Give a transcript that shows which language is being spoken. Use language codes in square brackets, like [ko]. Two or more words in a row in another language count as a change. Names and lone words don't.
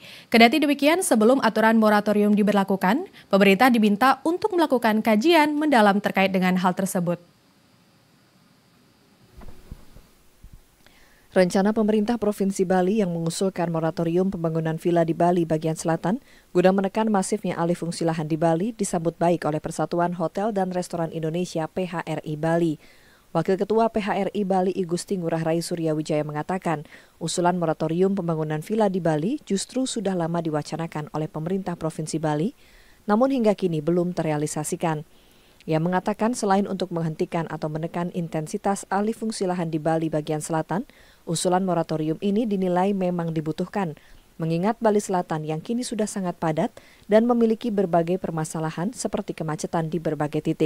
[id] Kendati demikian, sebelum aturan moratorium diberlakukan, pemerintah diminta untuk melakukan kajian mendalam terkait dengan hal tersebut. Rencana pemerintah Provinsi Bali yang mengusulkan moratorium pembangunan villa di Bali bagian selatan guna menekan masifnya alih fungsi lahan di Bali disambut baik oleh Persatuan Hotel dan Restoran Indonesia PHRI Bali. Wakil Ketua PHRI Bali I Gusti Ngurah Rai Surya Wijaya mengatakan, usulan moratorium pembangunan villa di Bali justru sudah lama diwacanakan oleh pemerintah Provinsi Bali, namun hingga kini belum terrealisasikan. Ia mengatakan selain untuk menghentikan atau menekan intensitas alih fungsi lahan di Bali bagian selatan, usulan moratorium ini dinilai memang dibutuhkan, mengingat Bali Selatan yang kini sudah sangat padat dan memiliki berbagai permasalahan seperti kemacetan di berbagai titik.